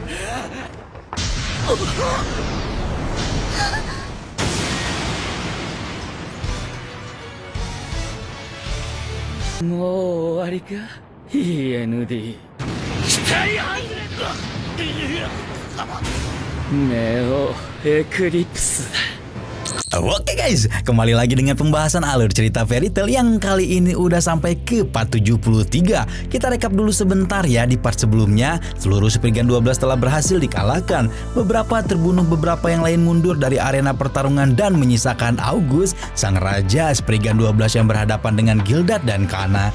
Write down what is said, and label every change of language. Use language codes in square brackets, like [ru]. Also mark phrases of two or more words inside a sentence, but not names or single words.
[ja] もう終わりか END。期待外れだ。ネオエクリプスだ。 [id] Oke guys, kembali lagi dengan pembahasan alur cerita Fairy Tail yang kali ini udah sampai ke part 73. Kita rekap dulu sebentar ya. Di part sebelumnya, seluruh Spriggan 12 telah berhasil dikalahkan. Beberapa terbunuh, beberapa yang lain mundur dari arena pertarungan dan menyisakan August, sang raja Spriggan 12 yang berhadapan dengan Gildat dan Kana.